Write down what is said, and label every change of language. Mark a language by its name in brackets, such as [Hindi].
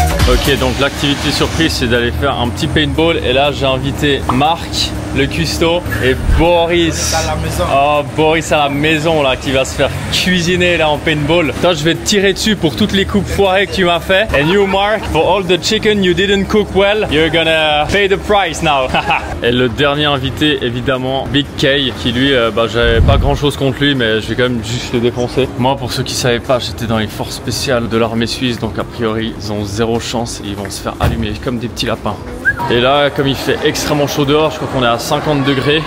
[French] Ok, donc l'activité surprise c'est d'aller faire un petit paintball et là j'ai invité Marc, le cuistot, et Boris. À la maison. Oh, Boris à la maison là qui va se faire cuisiner là en paintball. Toi je vais te tirer dessus pour toutes les coupes foirées que tu m'as fait. [English] And you Mark, for all the chicken you didn't cook well, you're gonna pay the price now. [French] Et le dernier invité évidemment Big K qui lui, j'avais pas grand chose contre lui mais je vais quand même juste le défoncer. Moi pour ceux qui savaient pas, j'étais dans les forces spéciales de l'armée suisse donc a priori ils ont zéro chance et ils vont se faire allumer comme des petits lapins. Et là, comme il fait extrêmement chaud dehors, je crois qu'on est à 50 degrés.